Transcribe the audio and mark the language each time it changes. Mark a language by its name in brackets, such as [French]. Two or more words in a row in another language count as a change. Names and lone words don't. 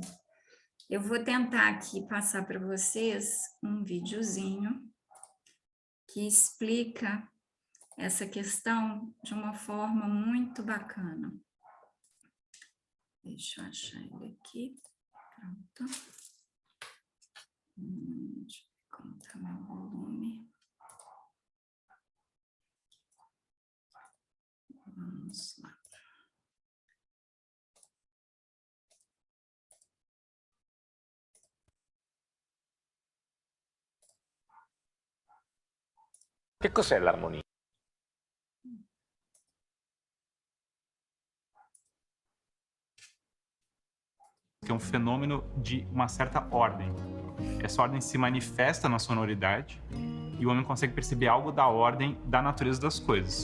[Portuguese] Eu vou tentar aqui passar para vocês um videozinho que explica essa questão de uma forma muito bacana. Deixa eu achar ele aqui. Pronto. Deixa eu contar meu volume. Vamos lá. [Italian] Che cos'è l'armonia? [Portuguese] Que é um fenômeno de uma certa ordem. Essa ordem se manifesta na sonoridade e o homem consegue perceber algo da ordem da natureza das coisas.